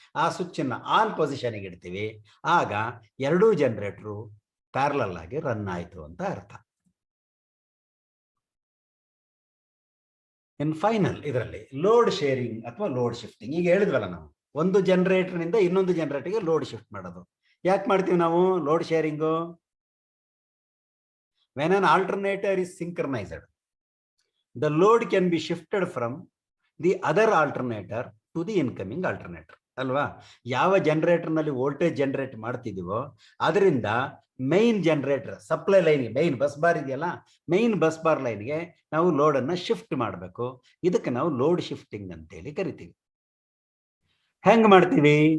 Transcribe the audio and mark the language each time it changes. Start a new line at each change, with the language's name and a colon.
Kannada: ಆ ಸ್ವಿಚ್ ಅನ್ನ ಆನ್ ಪೊಸಿಷನ್ಗೆ ಇಡ್ತೀವಿ. ಆಗ ಎರಡೂ ಜನರೇಟರು ಪ್ಯಾರಲಲ್ ಆಗಿ ರನ್ ಆಯಿತು ಅಂತ ಅರ್ಥ. ಇನ್ ಫೈನಲ್ ಇದರಲ್ಲಿ ಲೋಡ್ ಶೇರಿಂಗ್ ಅಥವಾ ಲೋಡ್ ಶಿಫ್ಟಿಂಗ್. ಈಗ ಹೇಳಿದ್ವಲ್ಲ, ನಾವು ಒಂದು ಜನರೇಟರ್ನಿಂದ ಇನ್ನೊಂದು ಜನರೇಟರ್ಗೆ ಲೋಡ್ ಶಿಫ್ಟ್ ಮಾಡೋದು. ಯಾಕೆ ಮಾಡ್ತೀವಿ ನಾವು load sharing?
English: When an alternator is synchronised, the load can be shifted from the other alternator to the incoming alternator ಅಲ್ವಾ.
Kannada: ಯಾವ ಜನರೇಟರ್ನಲ್ಲಿ ವೋಲ್ಟೇಜ್ ಜನರೇಟ್ ಮಾಡ್ತಿದೀವೋ ಅದರಿಂದ ಮೈನ್ ಜನರೇಟರ್ ಸಪ್ಲೈ ಲೈನ್ಗೆ, ಮೈನ್ ಬಸ್ ಬಾರ್ ಇದೆಯಲ್ಲ, ಮೈನ್ ಬಸ್ ಬಾರ್ ಲೈನ್ಗೆ ನಾವು ಲೋಡನ್ನು ಶಿಫ್ಟ್ ಮಾಡಬೇಕು. ಇದಕ್ಕೆ ನಾವು ಲೋಡ್ ಶಿಫ್ಟಿಂಗ್ ಅಂತೇಳಿ ಕರಿತೀವಿ. ಹೆಂಗೆ ಮಾಡ್ತೀವಿ?